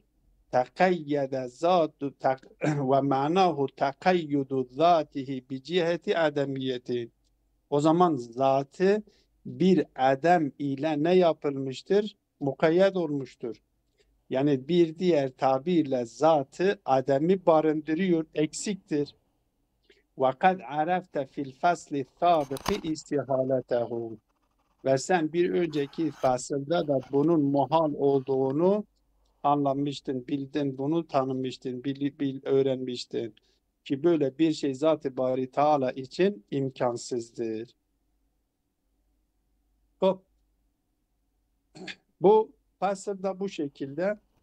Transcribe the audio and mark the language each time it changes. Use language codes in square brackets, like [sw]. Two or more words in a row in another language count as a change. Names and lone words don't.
[ar] تقيد ذات و معناه تقيد ذاته ب جهة عدمية. [tr] O zaman zatı bir adem ile ne yapılmıştır? Mukayyet olmuştur. Yani bir diğer tabirle zatı ademi barındırıyor, eksiktir. [ar] وَقَدْ عَرَفْتَ فِي الْفَصْلِ السَّابِقِ اِسْتِحَالَتَهُ. [tr] Ve sen bir önceki fasılda da bunun muhal olduğunu anlamıştın, bildin, bunu tanımıştın, öğrenmiştin. Ki böyle bir şey Zat-ı Bari Teala için imkansızdır. Hop. Bu fasıl da bu şekilde.